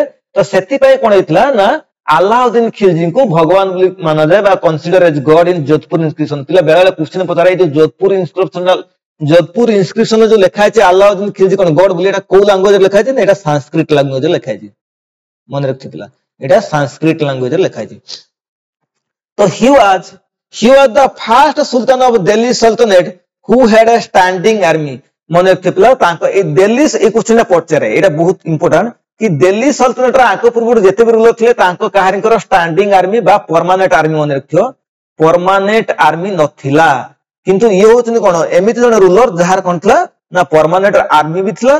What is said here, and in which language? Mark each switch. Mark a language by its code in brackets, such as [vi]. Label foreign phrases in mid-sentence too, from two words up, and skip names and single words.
[or] ତ ସେଥିପାଇଁ କଣ ହେଇଥିଲା ନା ଆଲାଉଦ୍ଦିନ ଖିଲଜିଙ୍କୁ ଭଗବାନ ବୋଲି ମାନାଯାଏ ବା [en] considered as god in Jodhpur inscription. [or] ପିଲା ବେଳେବେଳେ କ୍ୱେଶ୍ଚିନ ପଚାରେ ଏଇ ଯୋଉ ଯୋଧପୁର ଇନସ୍କ୍ରିପସନ ଯୋଉ ଲେଖା ହେଇଛି ଆଲାଉଦ୍ଦିନ ଖିଲଜି କଣ ଗଡ ବୋଲି, ଏଟା କୋଉ ଲାଙ୍ଗୁଏଜରେ ଲେଖା ହେଇଛି ନା ଏଟା ସାଂସ୍କ୍ରିଟ ଲାଙ୍ଗୁଏଜରେ ଲେଖା ହେଇଛି। ମନେ ରଖିଥିଲା ଏଟା ସାଂସ୍କ୍ରିଟ ଲାଙ୍ଗୁଏଜରେ ଲେଖା ହେଇଛି। [en] ତ he was the first sultan of Delhi Sultanate who had a standing army। [or] ମନେ ରଖିଥିଲା ତାଙ୍କ ଏଇ ଦିଲ୍ଲୀ ଏଇ କ୍ୱେଶ୍ଚିନଟା ପଚାରେ, ଏଇଟା ବହୁତ ଇମ୍ପୋର୍ଟାଣ୍ଟ କି ଦିଲ୍ଲୀ ସଲ୍ତନଟର ଆଙ୍କ ପୂର୍ବରୁ ଯେତେ ବି ରୁଲର ଥିଲେ ତାଙ୍କ କାହାରିଙ୍କର [en] standing army [or] ବା [en] permanent army [or] ମନେ ରଖିଥିବ [en] permanent army [or] ନଥିଲା। କିନ୍ତୁ ଇଏ ହଉଛନ୍ତି କଣ ଏମିତି ଜଣେ ରୁଲର ଯାହାର କଣ ଥିଲା ନା [en] permanent army [or] ବି ଥିଲା।